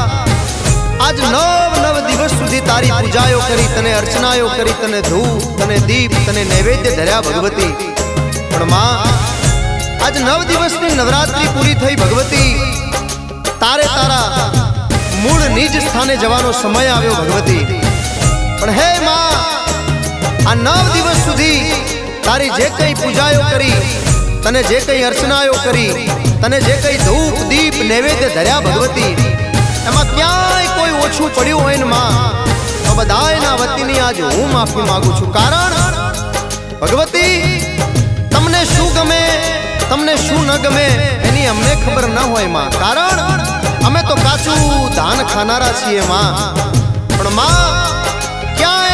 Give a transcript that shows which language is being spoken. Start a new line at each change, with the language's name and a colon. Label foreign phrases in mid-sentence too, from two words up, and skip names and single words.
Gujarati: આજ નવ નવ દિવસ સુધી તારી પૂજાયો કરી તને અર્ચનાયો કરી તને ધૂપ તને દીપ તને નૈવેદ્ય ધર્યા ભગવતી પણ માં આજ નવ દિવસ ની નવરાત્રિ પૂરી થઈ ભગવતી તારે તારા મૂળ નિજ સ્થાને જવાનો સમય આવ્યો ભગવતી પણ હે માં આ નવ દિવસ સુધી તારી જે કઈ પૂજાયો કરી તને જે કઈ અર્ચનાયો કરી તને જે કઈ ધૂપ દીપ નૈવેદ્ય ધર્યા ભગવતી એમાં ક્યાંય કોઈ ઓછું પડ્યું હોય ને માં તો બધાયના વતીની आज હું માફી માંગુ છું કારણ ભગવતી તમને શું ગમે તમને શું ન ગમે એની અમને ખબર ન હોય માં કારણ અમે તો કાચું ધાન ખાનારા છીએ માં પણ માં ક્યાંય